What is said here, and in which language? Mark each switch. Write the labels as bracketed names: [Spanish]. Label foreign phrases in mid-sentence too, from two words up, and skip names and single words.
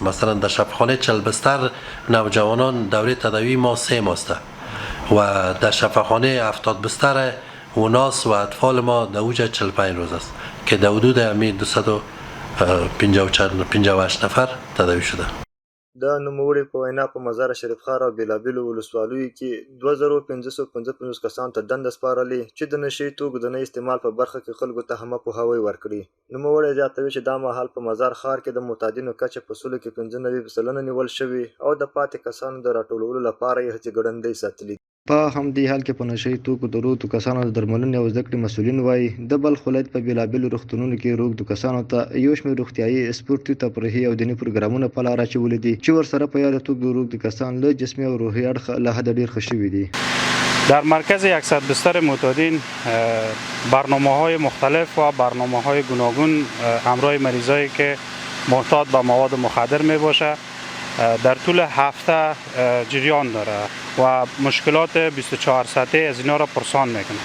[Persian] مثلا در شفاخانه 40 بستر نوجوانان دوره تداوی ما 3 ماست و در شفاخانه 70 بستر وناس و اطفال ما در اوج 45 روز است که در حدود همی 258 نفر تداوی شده. [Pashto] د نوموړي په وینا په مزار شریف ښار او بېلابېلو ولسوالیو کې 2555 کسانو ته دنده سپارلې چې د نشه یي توکو د نه استعمال په برخه کې خلکو ته هم پوهاوی ورکړي. نوموړی زیاتوي چې دا مهال په مزار ښار کې د معتادینو کچه په سلو کې 95% نیول شوې او د پاتې کسانو د راټولولو لپاره یې هڅې ګړندۍ ساتلي. په همدې حال کې په نشه یي توکو د روږدو کسانو د درملنې او زده کړې مسؤلین وایي د بلخ ولایت په بېلابېلو روغتونونو کې روږدو کسانو ته یو شمېر روغتیایي سپورتي تفریحي او دیني پروګرامونه په لاره اچولي دي چې ورسره په یاد توګه د روږدو کسان له جسمي او روحي اړخه له حده ډېر ښه شوي دي. [Persian] در مرکز 100 بستر معتادین برنامه‌های مختلف و برنامه‌های گوناگون همراه مریضایی که معتاد به مواد مخدر میباشه در طول هفته جریان داره و مشکلات 24 ساعته از اینا را پرسان میکنه.